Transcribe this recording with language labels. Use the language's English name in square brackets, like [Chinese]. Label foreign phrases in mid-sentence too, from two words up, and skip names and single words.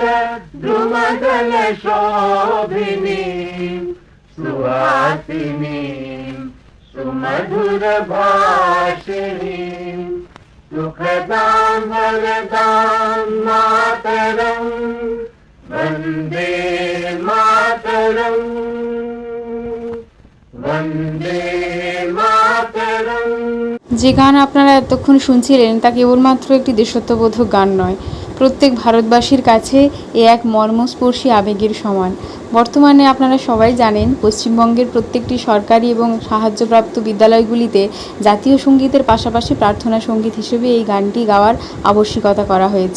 [Sanskrit] द्रुमदल शोभिनीं सुहासिनीं सुमधुर भाषिणीं सुखदां वरदां मातरं वन्दे मातरं वन्दे मातरं। [Bangla] যে গান আপনারা এতক্ষণ শুনছিলেন তা কেবলমাত্র একটি দেশত্ববোধক গান নয়, প্রত্যেক ভারতবাসীর কাছে এ এক মর্মস্পর্শী আবেগের সমান। বর্তমানে আপনারা সবাই জানেন, পশ্চিমবঙ্গের প্রত্যেকটি সরকারি এবং সাহায্যপ্রাপ্ত বিদ্যালয়গুলিতে জাতীয় সঙ্গীতের পাশাপাশি প্রার্থনা সঙ্গীত হিসেবে এই গানটি গাওয়ার আবশ্যিকতা করা হয়েছে।